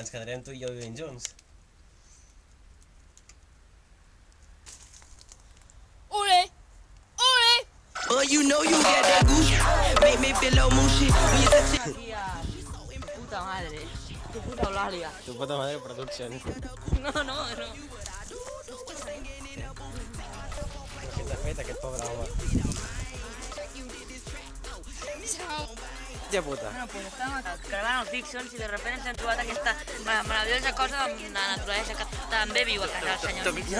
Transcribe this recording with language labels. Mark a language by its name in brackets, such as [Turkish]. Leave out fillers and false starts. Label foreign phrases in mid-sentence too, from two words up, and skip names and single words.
[Catalan] Farem tu i jo vivint junts. Ole! Ole! [English] Oh, you know you got that goose. Make me feel low moon shit. When you touch it. [Spanish] Aquí a tu puta madre. Tu puta Eulàlia. Tu puta madre Productions. [Catalan] No. Què t'ha fet aquest pobre home? Ciao. Ja puta. [Spanish] Bueno, pues [Catalan] estàvem gravant els Dixons i de sobte ens hem trobat aquesta meravellosa cosa amb la naturalesa que també viu a casa del senyor Dixon.